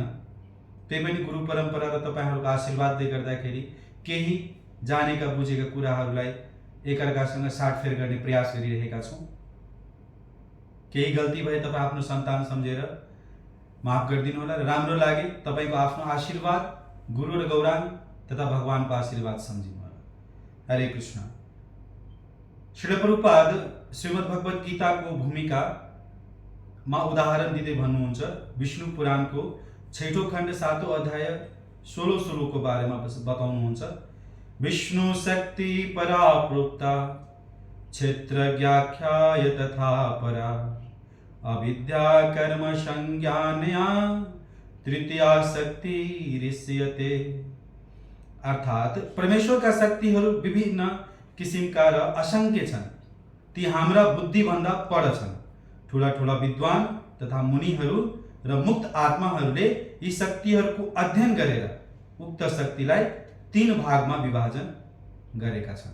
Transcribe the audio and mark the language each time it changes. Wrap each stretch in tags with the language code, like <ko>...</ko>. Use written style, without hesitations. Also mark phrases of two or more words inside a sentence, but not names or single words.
<ne>त्यही पनि गुरु परम्परा र तपाईहरुको आशीर्वादले गर्दाखेरि केही जानेका बुझेका कुराहरूलाई एकअर्कासँग साटफेर गर्ने प्रयास गरिरहेका छौं। केही गल्ती भए तपाई आफ्नो सन्तान सम्झेर माफ गरिदिनु होला र राम्रो लागे तपाईको आफ्नो आशीर्वाद गुरु र गौरांग तथा भगवानको आशीर्वाद सम्झिनु होला। हरे कृष्ण। श्रील प्रभुपाद श्रीमद् भगवत गीताको भूमिका मा उदाहरण दिँदै भन्नुहुन्छ, विष्णु पुराणको 6औं खण्ड 7औं अध्याय 16औं श्लोकको बारेमा बताउनुहुन्छ।</ne> <sa>विष्णु शक्ति परा प्रोक्ता क्षेत्रज्ञाख्याय तथा परा अविद्या कर्म संज्ञानया तृतीया शक्ति ऋष्यते।</sa> <ne>अर्थात परमेश्वरका शक्तिहरू विभिन्न किसिमका र असंख्य छन्। ती हाम्रा बुद्धि भन्दा पर छन्। ठूला ठूला विद्वान तथा मुनिहरू र मुक्त आत्माहरूले यी शक्तिहरूको अध्ययन गरेर उक्त शक्तिलाई 3 भागमा विभाजन गरेका छन्।</ne>